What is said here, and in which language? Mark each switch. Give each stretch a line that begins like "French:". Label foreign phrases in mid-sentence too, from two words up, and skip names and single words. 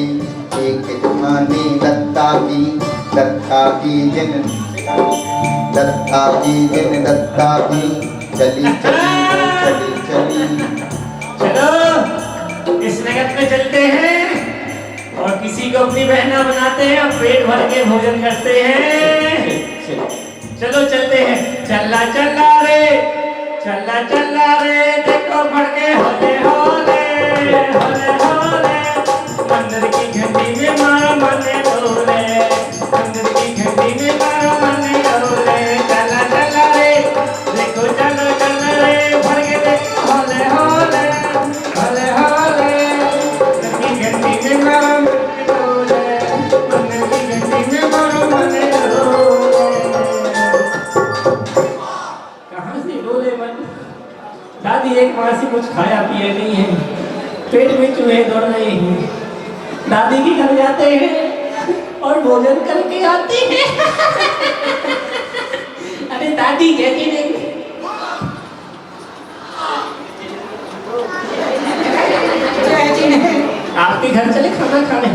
Hindi: एक जमानी दत्ता की जिन दत्ता की चली चली वो चली चली। चलो इस नगर में चलते हैं और किसी को अपनी बहना बनाते हैं और पेट भर के भोजन करते हैं। चलो चलते हैं। चल्ला चल्ला रे चल्ला चल्ला रे देखो भड़के होले होले होले होले। मंदिर की घंटी में मारो मने डोले। मंदिर की घंटी में मारो मने डोले। चल्ला चल्ला रे देखो चलो चलो रे भड़के देखो होले होले होले होले। मंदिर की घंटी में मारो मने डोले। मंदिर की घंटी में मारो मने डोले। कहाँ से डोले मन? दादी एक माह से कुछ खाया पिया नहीं है, पेट में चूहे दौड़ रहे हैं। दादी के घर जाते हैं और भोजन करके आते हैं। अरे दादी कहती नहीं। आपके घर चले खाना खाने?